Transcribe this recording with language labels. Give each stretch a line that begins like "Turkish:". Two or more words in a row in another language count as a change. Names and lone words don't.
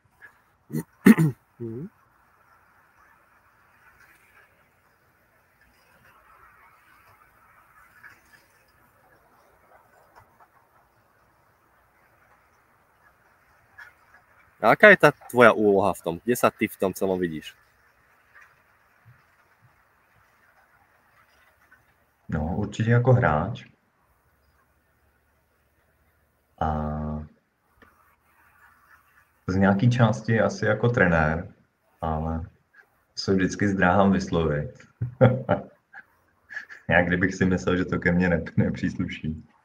Slovak: A aká je tá tvoja úloha v tom? Kde sa ty v tom celom vidíš? No,
Czech: určitě jako hráč. A z nějaký části asi jako trenér, ale se vždycky zdráhám vyslovit. Já kdybych si myslel, že to ke mně nepřísluší.